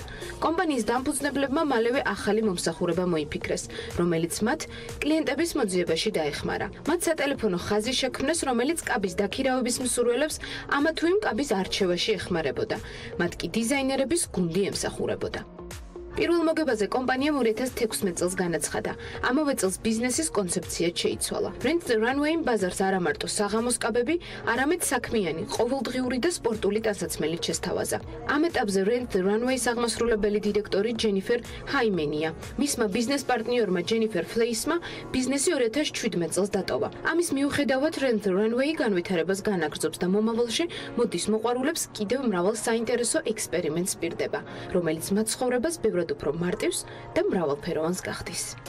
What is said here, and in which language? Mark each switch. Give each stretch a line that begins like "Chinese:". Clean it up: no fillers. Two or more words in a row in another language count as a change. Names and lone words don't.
Georgian: კომპანიის დამფუძნებლებმა მალევე ახალი მომსახურება მოიფიქრეს, რომელიც მათ კლიენტების მოძიებაში დაეხმარა. მათ სატელეფონო ხაზი შექმნეს, რომელიც კაბის დაქირავების მსურველებს ამა თუ იმ კაბის არჩევაში ეხმარებოდა. მათ კი დიზაინერების გუნდი ემსახურებოდა. პირველ მოგებაზე კომპანიამ 2016 წელს განაცხადა. ამავე წელს ბიზნესის კონცეფცია შეიცვალა. Rent the Runway ბაზარს არა მარტო საღამოს კაბები, არამედ საქმიანი, ყოველდღიური და სპორტული ტანსაცმელი შესთავაზა. ამ ეტაპზე Rent the Runway-ის აღმასრულებელი დირექტორი ჯენიფერ ჰაიმენია. მისმა ბიზნეს პარტნიორმა ჯენიფერ ფლეისმა ბიზნესი 2017 წელს დატოვა. ამის მიუხედავად Rent the Runway განვითარებას განაგრძობს და მომავალში მოდის მოყვარულებს კიდევ მრავალ საინტერესო ექსპერიმენტს პირდება, რომელიც მათ ცხოვრებას ბევრად უფრო მარტივს და მრავალფეროვანს გახდის.